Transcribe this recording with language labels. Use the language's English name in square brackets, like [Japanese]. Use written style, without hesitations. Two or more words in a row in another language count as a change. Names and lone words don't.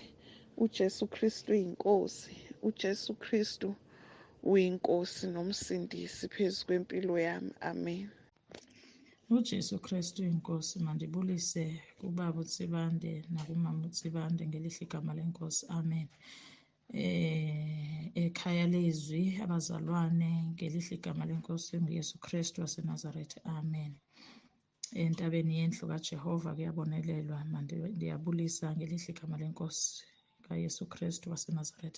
[Zulu] uJesu Kristu inkosi. uJesu Kristu uyinkosi nomsindisi phezu kwempilo yami. Amen. uJesu Kristu inkosi. [Xhosa] Mandibulise kubaba uTsibande nakumama uTsibande ngelihle igama lenkosi. Amen. [Zulu] Ekhaya lezwi, abazalwane, ngelihle igama lenkosi nguYesu Kristu waseNazaretha. Amen. [Xhosa] Entabeni yendlu kaJehova kuyabonelelwa. Ndiyabulisa ngelihle igama lenkosi kaYesu Kristu waseNazaretha.